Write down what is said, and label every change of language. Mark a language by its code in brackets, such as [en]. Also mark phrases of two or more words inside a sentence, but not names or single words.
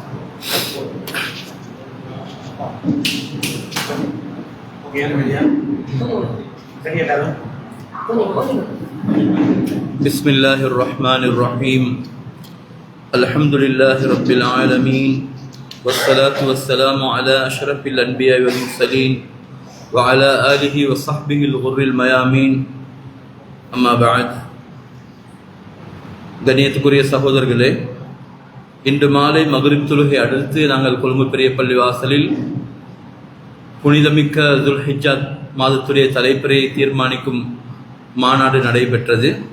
[ar] بسم الله الرحمن الرحيم. الحمد لله رب العالمين والصلاة والسلام على أشرف الأنبياء والمرسلين وعلى آله وصحبه الغر الميامين. أما بعد. [ta] கண்ணியத்துக்குரிய சகோதரர்களே, இன்று மாலை மக்ரிப் தொழுகை அடுத்து நாங்கள் கொழும்பு பெரிய பள்ளி வாசலில் புனிதமிக்க துல்ஹிஜ்ஜா மாதத்துடைய தலைப்பிறையை தீர்மானிக்கும் மாநாடு நடைபெற்றது.